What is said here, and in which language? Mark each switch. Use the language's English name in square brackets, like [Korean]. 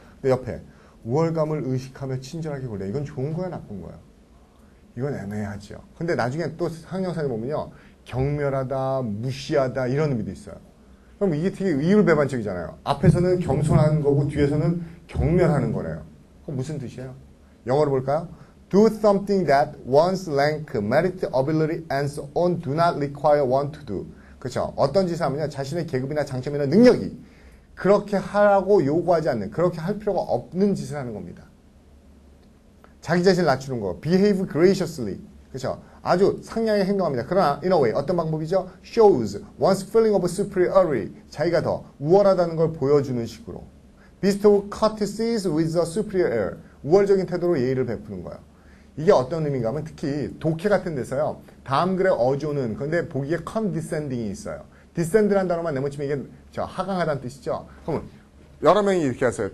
[Korean] 근데 옆에 우월감을 의식하며 친절하게 굴래. 이건 좋은 거예요, 나쁜 거예요? 이건 애매하죠. 근데 나중에 또 상형사에 보면요. 경멸하다, 무시하다 이런 의미도 있어요. 그럼 이게 되게 이율배반적이잖아요. 앞에서는 겸손한 거고 뒤에서는 경멸하는 거래요. 그럼 무슨 뜻이에요? 영어로 볼까요? [English] Do something that one's rank, merit, ability, and so on do not require one to do. [Korean] 그렇죠? 어떤 짓을 하면요. 자신의 계급이나 장점이나 능력이 그렇게 하라고 요구하지 않는, 그렇게 할 필요가 없는 짓을 하는 겁니다. 자기 자신을 낮추는 거. [English] Behave graciously. [Korean] 그렇죠? 아주 상냥하게 행동합니다. 그러나 [English] in a way [Korean] 어떤 방법이죠? [English] Shows one's feeling of superiority. [Korean] 자기가 더 우월하다는 걸 보여주는 식으로. [English] Bestow courtesies with a superior air. [Korean] 우월적인 태도로 예의를 베푸는 거예요. 이게 어떤 의미인가 하면 특히 독해 같은 데서요. 다음 글에 어조는 근데 보기에 condescending이 있어요. descend라는 단어만 내모치면 이게 하강하다는 뜻이죠. 그러면 여러 명이 이렇게 하세요.